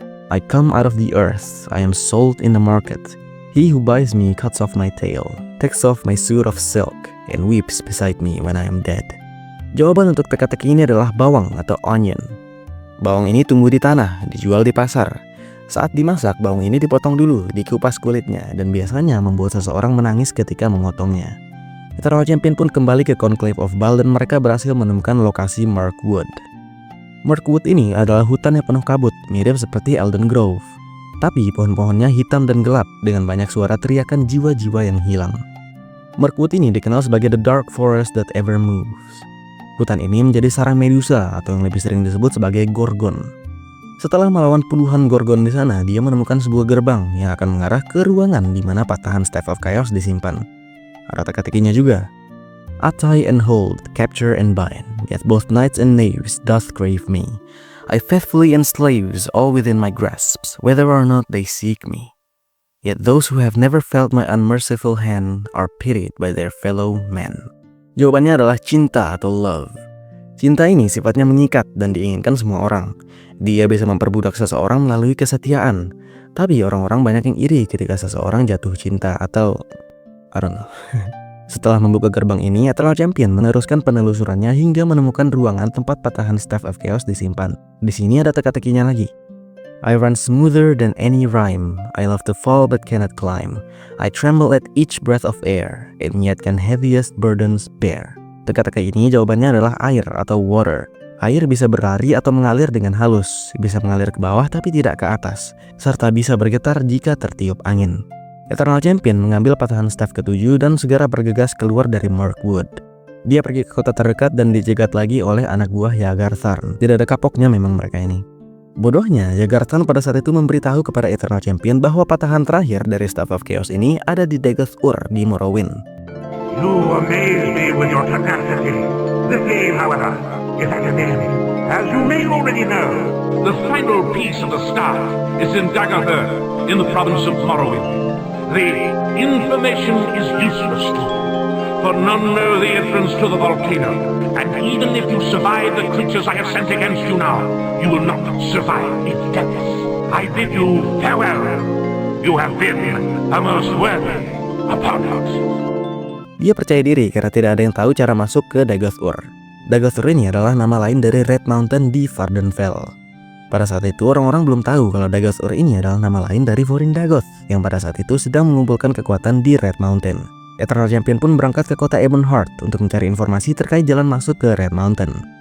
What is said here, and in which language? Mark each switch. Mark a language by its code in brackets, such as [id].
[en] I come out of the earth, I am sold in the market. He who buys me cuts off my tail, takes off my suit of silk, and weeps beside me when I am dead. [id] Jawaban untuk teka-teki ini adalah bawang atau onion. Bawang ini tumbuh di tanah, dijual di pasar. Saat dimasak, bawang ini dipotong dulu, dikupas kulitnya, dan biasanya membuat seseorang menangis ketika memotongnya. Eternal Champion pun kembali ke Conclave of Baal dan mereka berhasil menemukan lokasi Mirkwood. Mirkwood ini adalah hutan yang penuh kabut, mirip seperti Elden Grove. Tapi pohon-pohonnya hitam dan gelap dengan banyak suara teriakan jiwa-jiwa yang hilang. Mirkwood ini dikenal sebagai [en] the dark forest that ever moves. [id] Hutan ini menjadi sarang Medusa atau yang lebih sering disebut sebagai Gorgon. Setelah melawan puluhan Gorgon di sana, dia menemukan sebuah gerbang yang akan mengarah ke ruangan di mana patahan Staff of Chaos disimpan. Ada teka-tekinya juga. [en] I tie and hold, capture and bind, yet both knights and knaves doth crave me. I faithfully enslaves all within my grasps, whether or not they seek me. Yet those who have never felt my unmerciful hand are pitied by their fellow men. [id] Jawabannya adalah cinta atau love. Cinta ini sifatnya mengikat dan diinginkan semua orang. Dia bisa memperbudak seseorang melalui kesetiaan. Tapi orang-orang banyak yang iri ketika seseorang jatuh cinta atau [en] I don't know. [id] Setelah membuka gerbang ini, Eternal Champion meneruskan penelusurannya hingga menemukan ruangan tempat patahan Staff of Chaos disimpan. Di sini ada teka-tekinya lagi. [en] I run smoother than any rhyme. I love to fall but cannot climb. I tremble at each breath of air, and yet can heaviest burdens bear. [id] Teka-teka ini jawabannya adalah air atau water. Air bisa berlari atau mengalir dengan halus, bisa mengalir ke bawah tapi tidak ke atas, serta bisa bergetar jika tertiup angin. Eternal Champion mengambil patahan staff ke-7 dan segera bergegas keluar dari Mirkwood. Dia pergi ke kota terdekat dan dicegat lagi oleh anak buah Yagar Tharn. Tidak ada kapoknya memang mereka ini. Bodohnya, Yagar Tharn pada saat itu memberitahu kepada Eternal Champion bahwa patahan terakhir dari Staff of Chaos ini ada di Dagoth Ur di Morrowind. [en] You amaze me with your tenacity. This game, however, is at an end. As you may already know, the final piece of the staff is in Dagoth Ur, in the province of Morrowind. The information is useless to you, for none know the entrance to the volcano, and even if you survive the creatures I have sent against you now, you will not survive its depths. I bid you farewell. You have been a most worthy opponent. [id] Dia percaya diri karena tidak ada yang tahu cara masuk ke Dagoth Ur. Dagoth Ur ini adalah nama lain dari Red Mountain di Vvardenfell. Pada saat itu orang-orang belum tahu kalau Dagoth Ur ini adalah nama lain dari Vorin Dagoth yang pada saat itu sedang mengumpulkan kekuatan di Red Mountain. Eternal Champion pun berangkat ke kota Ebonheart untuk mencari informasi terkait jalan masuk ke Red Mountain.